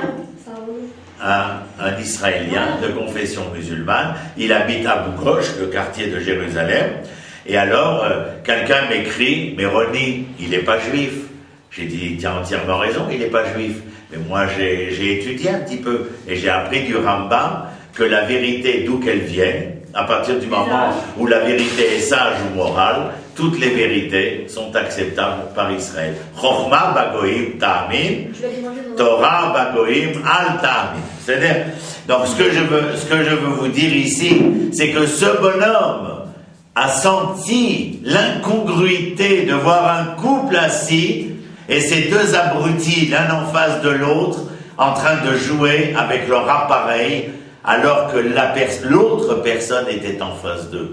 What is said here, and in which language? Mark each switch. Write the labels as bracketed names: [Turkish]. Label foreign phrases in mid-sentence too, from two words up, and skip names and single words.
[French] Un Israélien de confession musulmane, il habite à Boukosh, le quartier de Jérusalem, et alors quelqu'un m'écrit, mais Ronnie, il n'est pas juif. J'ai dit, tu as entièrement raison, il n'est pas juif. Mais moi j'ai étudié un petit peu, et j'ai appris du Rambam que la vérité, d'où qu'elle vienne, à partir du moment où la vérité est sage ou morale, toutes les vérités sont acceptables par Israël. [Hebrew] חכמה בגויים תאמין, תורה בגויים אל תאמין. [French] C'est-à-dire, donc ce que je veux vous dire ici, c'est que ce bonhomme a senti l'incongruité de voir un couple assis et ces deux abrutis, l'un en face de l'autre, en train de jouer avec leur appareil, alors que l'autre personne était en face d'eux.